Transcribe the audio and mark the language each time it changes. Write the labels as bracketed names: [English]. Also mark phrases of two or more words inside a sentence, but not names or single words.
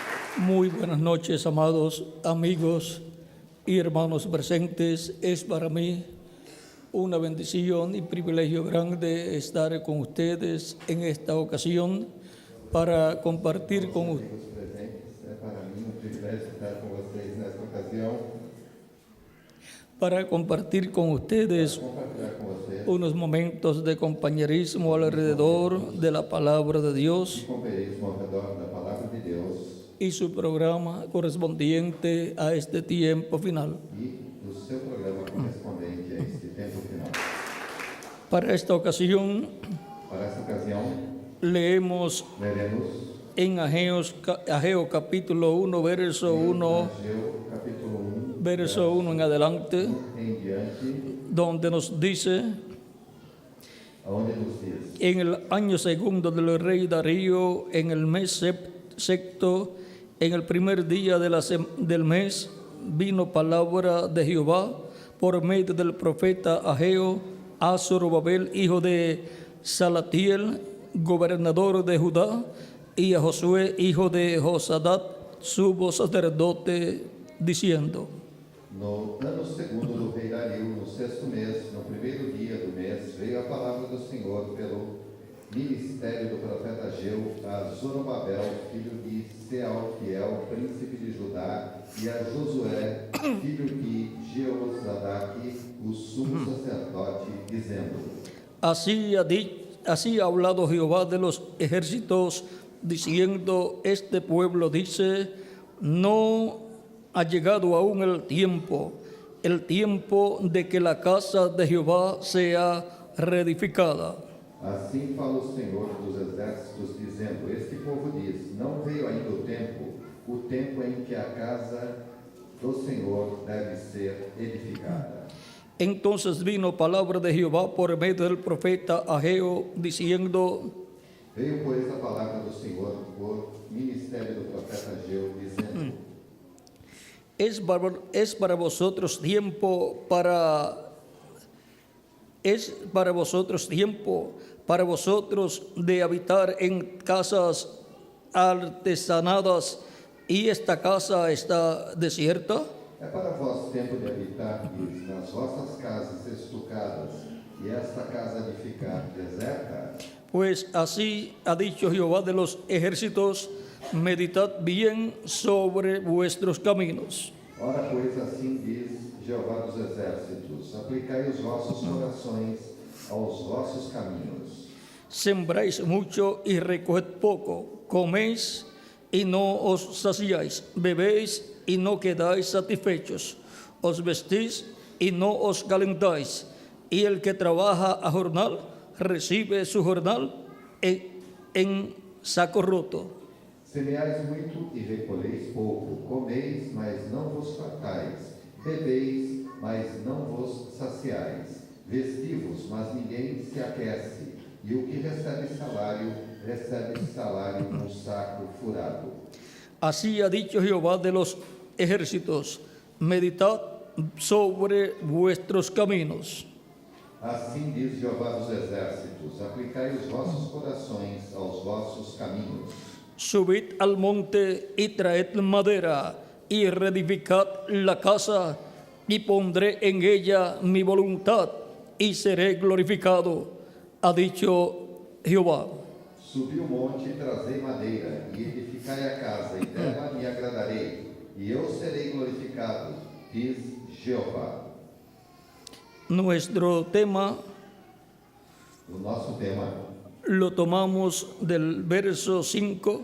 [Spanish] Muy buenas noches, amados amigos y hermanos presentes. Es para mí una bendición y privilegio grande estar con ustedes en esta ocasión para compartir con ustedes. [Portuguese] Para mim um privilégio estar com vocês nesta ocasião. [Spanish] Para compartir con ustedes [Portuguese] Compartilhar com vocês [Spanish] unos momentos de compañerismo alrededor de la palabra de Dios [Portuguese] companheirismo ao redor da palavra de Deus [Spanish] y su programa correspondiente a este tiempo final. [Portuguese] e do seu programa correspondente a este tempo final. [Spanish] Para esta ocasión [Portuguese] Para esta ocasião, [Spanish] leemos [Portuguese] leremos [Spanish] en Ageo capítulo 1, verso 1, [Portuguese] Ageu capítulo 1, [Spanish] verso 1 en adelante, [Portuguese] em diante, [Spanish] donde nos dice: [Portuguese] aonde nos diz: [Spanish] en el año segundo del rey Darío, en el mes sexto, en el primer día del mes, vino palabra de Jehová por medio del profeta Ageo a Zorobabel, hijo de Salatiel, gobernador de Judá, y a Josué, hijo de Josadat, sumo sacerdote, diciendo: [Portuguese] No ano segundo do rei Dario, no sexto mês, no primeiro dia do mês, veio a palavra do Senhor pelo ministério do profeta Ageu a Zorobabel, filho de Sealtiel, príncipe de Judá, e a Josué, filho de Jeozadak, o sumo sacerdote, dizendo: [Spanish] Así ha hablado Jehová de los ejércitos, diciendo: este pueblo dice, no ha llegado aún el tiempo de que la casa de Jehová sea reedificada. [Portuguese] Assim fala o Senhor dos exércitos, dizendo: este povo diz, não veio ainda o tempo em que a casa do Senhor deve ser edificada. [Spanish] Entonces vino palabra de Jehová por medio del profeta Ageo, diciendo: [Portuguese] Veio, pois, a palavra do Senhor por ministério do profeta Ageu, dizendo: [Spanish] es para vosotros tiempo para vosotros de habitar en casas artesanadas, y esta casa está desierta. [Portuguese] é para vós tempo de habitar nas vossas casas estucadas, e esta casa de ficar deserta? [Spanish] Pues así ha dicho Jehová de los ejércitos: meditad bien sobre vuestros caminos. [Portuguese] Ora, pois, assim diz Jeová dos exércitos: aplicai os vossos corações aos vossos caminhos. [Spanish] Sembráis mucho y recoged poco, coméis y no os saciáis, bebéis y no quedáis satisfechos, os vestís y no os calentáis, y el que trabaja a jornal recibe su jornal en saco roto. [Portuguese] Semeais muito e recolheis pouco, comeis, mas não vos fartais, bebeis, mas não vos saciais, vestivos, mas ninguém se aquece, e o que recebe salário num saco furado. [Spanish] Así ha dicho Jehová de los ejércitos: meditad sobre vuestros caminos. [Portuguese] Assim diz Jeová dos exércitos: aplicai os vossos corações aos vossos caminhos. [Spanish] Subid al monte y traed madera, y reedificad la casa, y pondré en ella mi voluntad, y seré glorificado, ha dicho Jehová. [Portuguese] Subi o monte e trazei madeira, e edificai a casa, e dela me agradarei, e eu serei glorificado, diz Jeová. [Spanish] Nuestro tema [Portuguese] O nosso tema [Spanish] lo tomamos del verso 5,